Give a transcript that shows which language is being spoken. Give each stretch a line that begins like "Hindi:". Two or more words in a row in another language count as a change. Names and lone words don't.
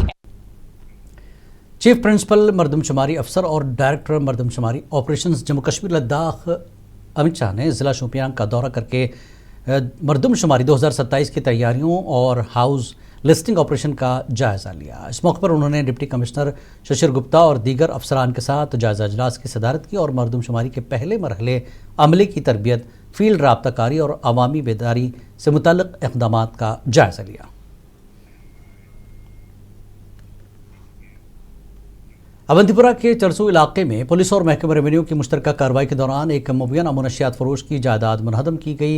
Urdu: چیف پرنسپل مردم شماری افسر اور ڈائریکٹر مردم شماری آپریشنز جموں کشمیر لداخ امت شاہ نے ضلع شوپیان کا دورہ کر کے مردم شماری 2027 کی تیاریوں اور
English: house listing operation
Urdu: کا جائزہ لیا. اس موقع پر انہوں نے
English: deputy commissioner
Urdu: ششر گپتا اور دیگر افسران کے ساتھ جائزہ اجلاس کی صدارت کی اور مردم شماری کے پہلے مرحلے عملے کی تربیت، فیلڈ رابطہ کاری اور عوامی بیداری سے متعلق اقدامات کا جائزہ لیا. اونتی پورہ کے چرسو علاقے میں پولیس اور محکمہ ریونیو کی مشترکہ کارروائی کے دوران ایک مبینہ منشیات فروش کی جائیداد منہدم کی گئی.